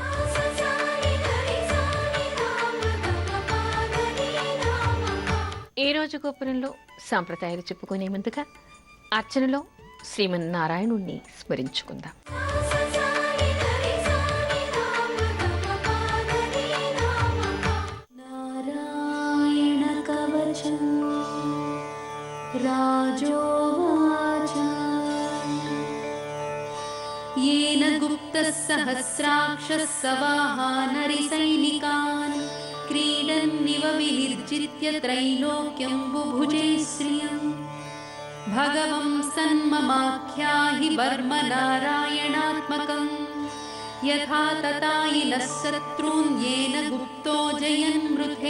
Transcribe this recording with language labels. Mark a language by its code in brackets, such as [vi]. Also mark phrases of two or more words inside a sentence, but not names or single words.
[te] ఈరోజు గోపురంలో సాంప్రదాయాలు చెప్పుకునే ముందుగా అర్చనలో శ్రీమన్నారాయణుణ్ణి స్మరించుకుందాం. [sa] నారాయణ కవచం రాజోవాచ येन गुप्तः सहस्राक्षः सवाहानरिसैनिकान् क्रीडन्निव विनिर्जित्य त्रैलोक्यं बुभुजे श्रियम् भगवं सन्ममाख्याहि वर्म नारायणात्मकं यथा ततायिनः शत्रून् येन गुप्तो जयन्मृथे.